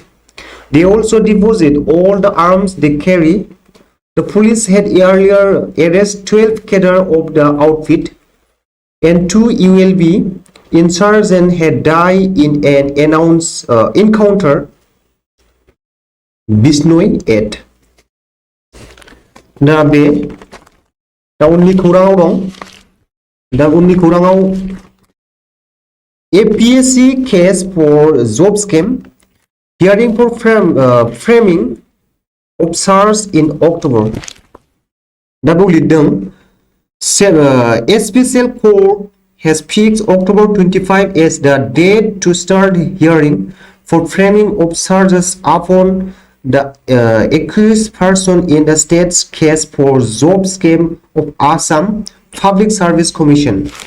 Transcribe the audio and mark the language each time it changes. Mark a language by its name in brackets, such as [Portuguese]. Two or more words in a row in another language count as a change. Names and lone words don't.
[English] They also deposited all the arms they carry. The police had earlier arrested 12 cadres of the outfit, and 2 ULB insurgents had died in an encounter. Bisnoy 8. [Bodo] दा बे दा उननि खौराङाव दं दा उननि खौराङाव [English] APSC case for job scam hearing for framing of SARS in October. [Bodo] दा बेयाव लिरदों [English] Special Court has fixed October 25 as the date to start hearing for framing of charges upon the accused person in the state's case for job scam of Assam Public Service Commission.